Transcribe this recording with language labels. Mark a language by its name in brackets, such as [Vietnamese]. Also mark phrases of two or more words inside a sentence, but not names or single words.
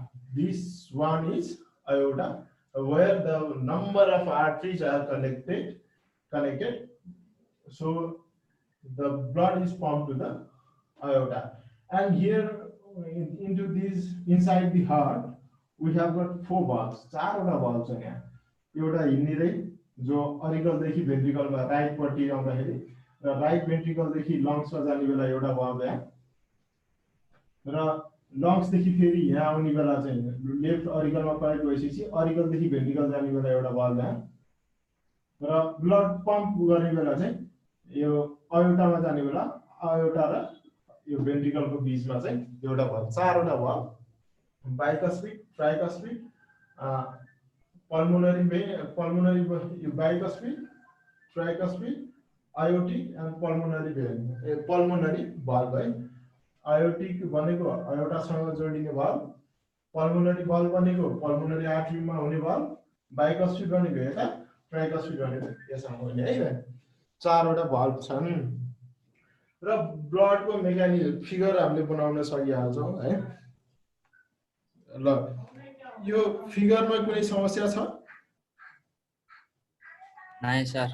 [English] This one is aorta, where the number of arteries are connected. So the blood is pumped to the aorta. And here into this inside the heart, we have got four valves, [Nepali] चारवटा valves छ यहाँ. एउटा हिँड्ने जो अरिकलदेखि भेन्ट्रिकलमा राइटपट्टि आउँदाखेरि र राइट भेन्ट्रिकलदेखि लङ्समा जाने बेला एउटा valve यहाँ र लङ्सदेखि फेरि यहाँ आउने बेला चाहिँ लेफ्ट अरिकलमा कनेक्ट भइसकेपछि अरिकलदेखि भेन्ट्रिकल जाने बेला एउटा valve यहाँ र [English] blood pump [Nepali] गर्ने बेला चाहिँ यो अयोटामा जाने बेला अयोटा र यो भेन्ट्रिकलको बीचमा चाहिँ एउटा valve, चारवटा valve, [English] bicuspid, tricuspid, pulmonary, bicuspid, tricuspid, aortic and pulmonary vein, pulmonary valve [Nepali] है. Aortic भनेको अयोटासँग जोडिने valve, [English] pulmonary valve [Nepali] भनेको [English] pulmonary artery [Nepali] मा हुने valve, bicuspid भनेको यता, tricuspid भनेको यसमा हुने है. चारवटा valve छन् र ब्लड को [English] mechanism figure [Nepali] हामीले बनाउन सकिहाल्छौं है. ल यो फिगरमा कुनै समस्या छ? नाइ सर.